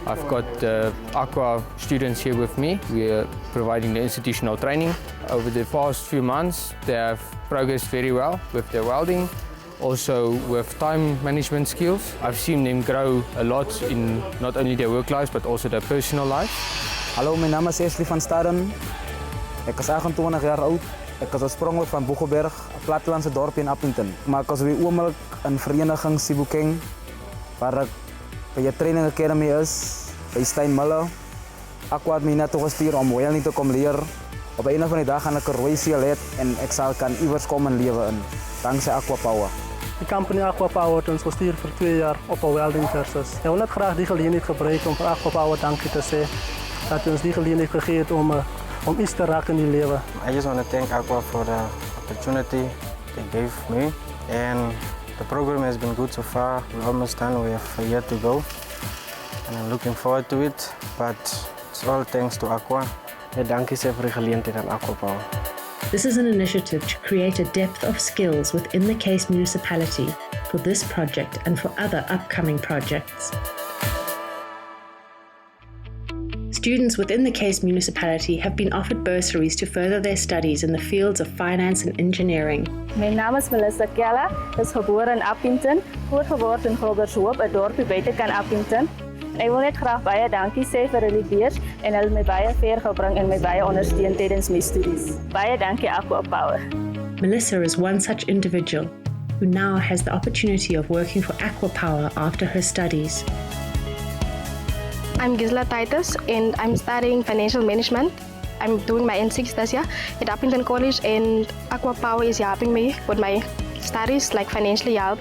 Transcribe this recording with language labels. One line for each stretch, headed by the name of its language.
English: I've got the ACWA students here with me. We are providing the institutional training. Over the past few months, they have progressed very well with their welding. Also with time management skills. I've seen them grow a lot in not only their work lives but also their personal lives.
Afrikaans: Hallo, my naam is Ashley van Staden. Ek is 28 jaar oud. Ek is oorspronklik van Bokpoort, 'n plattelandse dorp in Appington. Maar ek was by oomlik in vereniging Sebokeng waar ek by 'n training academy is by Steinmuller. ACWA het my net gestuur om welding te kom leer. Op 'n van die dae gaan ek 'n rooi seël hê en ek sal kan iewers kom in lewe in. Dankzij ACWA Power. Die company ACWA Power het ons gestuur vir 2 jaar op 'n welding kursus. Ek wil net graag die geleentheid gebruik om vir ACWA Power dankie te sê dat ons die geleentheid gegee het om iets te raak in die lewe.
English: I just want to thank ACWA for the opportunity they gave me, and the program has been good so far. We're almost done. We have a year to go, and I'm looking forward to it. But it's all thanks to ACWA.
Afrikaans: Dankie sê vir die geleentheid aan ACWA Power.
English: This is an initiative to create a depth of skills within the Case municipality for this project and for other upcoming projects. Students within the Case municipality have been offered bursaries to further their studies in the fields of finance and engineering.
Afrikaans: My naam is Melissa Kella, is gebore in Appington, grootgeword in Groblershoop, 'n dorpie buitekant Appington. Ek wil net graag baie dankie sê vir hulle beurs en hulle het my baie ver gebring en my baie ondersteun tydens my studies. Baie dankie ACWA Power.
English: Melissa is one such individual who now has the opportunity of working for ACWA Power after her studies. I'm Gisela Titus and I'm studying financial management. I'm doing my N6 this year at Appington College, and ACWA Power is helping me with my studies, like financially help.